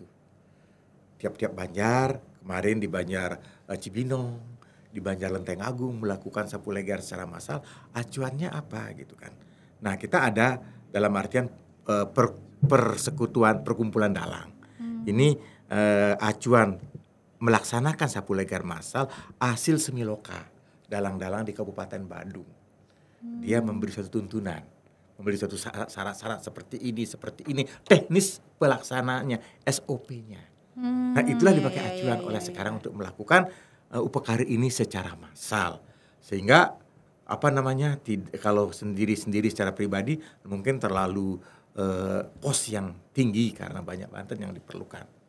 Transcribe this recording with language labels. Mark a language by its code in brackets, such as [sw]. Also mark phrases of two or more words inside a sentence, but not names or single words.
[id] Tiap-tiap Banjar, kemarin di Banjar Cibinong, di Banjar Lenteng Agung melakukan sapu leger secara massal. Acuannya apa gitu kan? Nah, kita ada dalam artian persekutuan perkumpulan dalang. Ini acuan melaksanakan sapu leger massal hasil semiloka dalang-dalang di Kabupaten Badung. Dia memberi suatu tuntunan, memberi suatu syarat-syarat seperti ini, teknis pelaksanaannya, SOP-nya. Nah, itulah dipakai acuan oleh sekarang untuk melakukan upakari ini secara massal. Sehingga kalau sendiri-sendiri secara pribadi mungkin terlalu kos yang tinggi karena banyak Banten yang diperlukan.